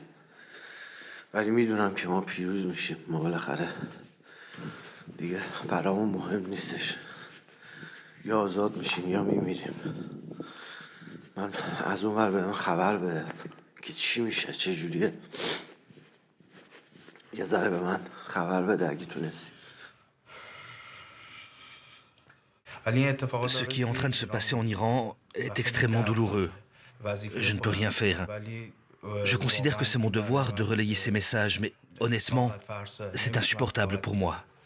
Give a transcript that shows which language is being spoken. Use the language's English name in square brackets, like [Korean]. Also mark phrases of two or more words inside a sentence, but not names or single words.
[Persian] ولی میدونم که ما پیروز میشیم. ما بالاخره دیگه برامون مهم نیستش. یا آزاد میشیم یا میمیریم. من از اون ور بهم خبر بده که چی میشه، چه جوریه. یه ذره به من خبر بده اگه تونستی. [French] Ce qui est en train de se passer en Iran est extrêmement douloureux. Je ne peux rien faire. Je considère que c'est mon devoir de relayer ces messages, mais honnêtement, c'est insupportable pour moi.